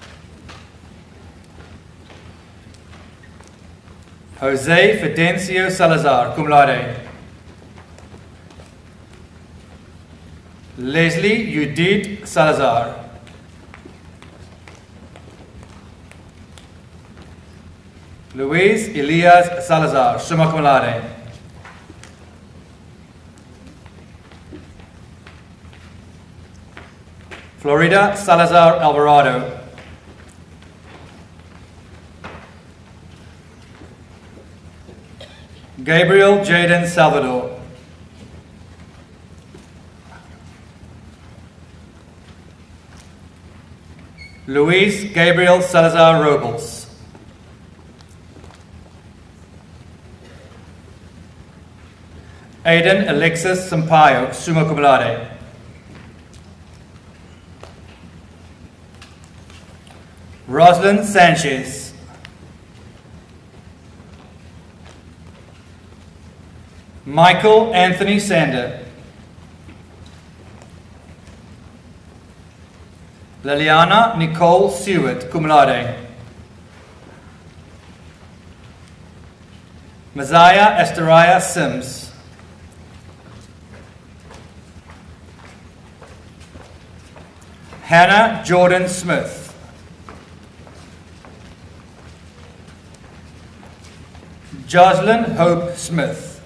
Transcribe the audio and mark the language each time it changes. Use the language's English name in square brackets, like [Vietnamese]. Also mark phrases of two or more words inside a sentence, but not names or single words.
[English] Jose Fidencio Salazar, [Latin] cum laude. [English] Leslie Judith Salazar. Luis Elias Salazar, [Latin] summa cum laude. [English] Florida Salazar Alvarado. Gabriel Jaden Salvador. Luis Gabriel Salazar Robles. Aiden Alexis Sampaio, [Latin] summa cum laude. [English] Rosalind Sanchez. Michael Anthony Sander. Liliana Nicole Seward, [Latin] cum laude. [English] Messiah Esteriah Sims. Hannah Jordan Smith. Jocelyn Hope Smith.